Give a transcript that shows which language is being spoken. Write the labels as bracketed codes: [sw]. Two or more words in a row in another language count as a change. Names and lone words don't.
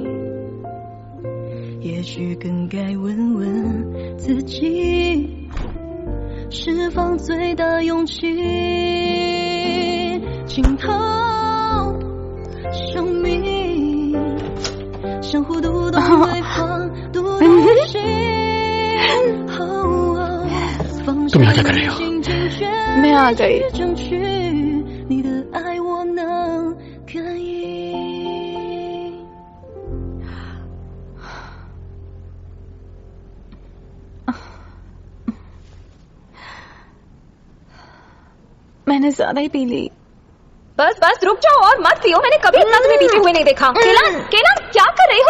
[zh] 也许更该问问自己，释放最大勇气，浸透生命，相互读懂对方，读懂心。 [hi] तुम यहाँ क्या कर रही हो? मैं आ गई। [zh] 争取你的爱我能感应。 [hi] मैंने ज्यादा ही पी ली। बस बस रुक जाओ और मत पियो। मैंने कभी इतना तुम्हें पीते हुए नहीं देखा। केलान केलान क्या कर रही हो?